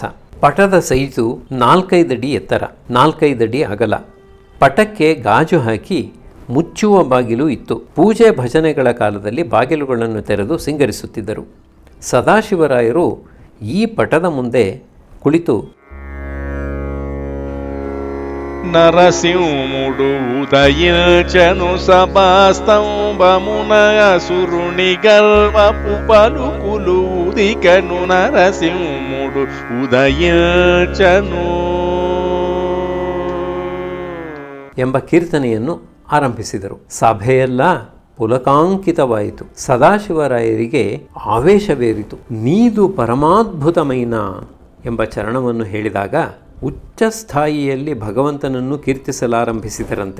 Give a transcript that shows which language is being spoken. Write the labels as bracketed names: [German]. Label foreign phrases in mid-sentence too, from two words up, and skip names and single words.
[Kannada] ಪಟದ ಸೈಜು 4-5 ಅಡಿ ಎತ್ತರ, 4-5 ಅಡಿ ಅಗಲ. ಪಟಕ್ಕೆ ಗಾಜು ಹಾಕಿ ಮುಚ್ಚುವ ಬಾಗಿಲು ಇತ್ತು. ಪೂಜೆ ಭಜನೆಗಳ ಕಾಲದಲ್ಲಿ ಬಾಗಿಲುಗಳನ್ನು ತೆರೆದು ಸಿಂಗರಿಸುತ್ತಿದ್ದರು. ಸದಾಶಿವರಾಯರು ಈ ಪಟದ ಮುಂದೆ ಕುಳಿತು [Telugu] నరసింహుడు ఉదయించను సభాస్తంభమున అసురుని గర్వపు పలుకులు ఉదికను. నరసింహుడు ಉದಯಿಂಚನು [Kannada] ಎಂಬ ಕೀರ್ತನೆಯನ್ನು ಆರಂಭಿಸಿದರು. ಸಭೆಯೆಲ್ಲ ಪುಲಕಾಂಕಿತವಾಯಿತು. ಸದಾಶಿವರಾಯರಿಗೆ ಆವೇಶವೇರಿತು. [Telugu] నీదు పరమాద్భుతమైన [Kannada] ಎಂಬ ಚರಣವನ್ನು ಹೇಳಿದಾಗ ಉಚ್ಚ ಸ್ಥಾಯಿಯಲ್ಲಿ ಭಗವಂತನನ್ನು ಕೀರ್ತಿಸಲಾರಂಭಿಸಿದರಂತೆ.